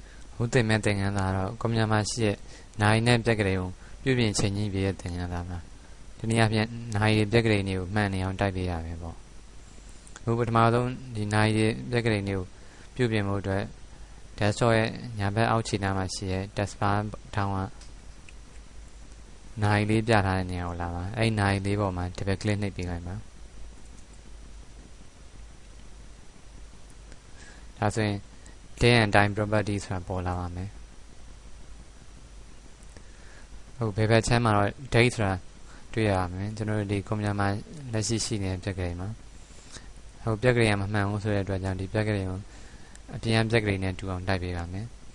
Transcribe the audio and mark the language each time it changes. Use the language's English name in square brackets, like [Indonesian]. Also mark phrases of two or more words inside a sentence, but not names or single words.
[Burmese] ဟုတ်တယ်မဲ့တင်ငန်းသာတော့ကွန်မြူမှာရှိတဲ့နိုင်နဲ့ပြက်ကလေးကိုပြုပြင်ချိန်ကြီးပြည့်တဲ့တင်ငန်းသာမှာဒီနေ့အပြင်နိုင်ရဲ့ပြက်ကလေးတွေကိုမှန်နေအောင်တိုက်ပေးရမယ်ပေါ့အခုပထမဆုံးဒီနိုင်ရဲ့ပြက်ကလေးတွေကိုပြုပြင်ဖို့အတွက် desktop ရဲ့ညာဘက်အောက်ခြေနားမှာရှိတဲ့ taskbar ထောင်းကနိုင်လေးပြထားတဲ့နေရာကိုလာပါအဲ့နိုင်လေးပေါ်မှာ [English] double click [Burmese] နှိပ်ပေးလိုက်ပါ ဒါဆိုရင် [English] day and time property [Burmese] ဆိုတာပေါ်လာပါမယ်ဟုတ်ဘယ်ဘက်ချမ်းမှာတော့ date ဆိုတာတွေ့ရပါမယ်ကျွန်တော်တို့ဒီကွန်ပျူတာမှာလက်ရှိရှိနေတဲ့ပြက်ကလေးမှာဟုတ်ပြက်ကလေးကမမှန်ဘူးဆိုတဲ့အတွက်ကြောင့်ဒီပြက်ကလေးကိုအပြင်ပြက်ကလေးနဲ့တူအောင်တိုက်ပေးပါမယ်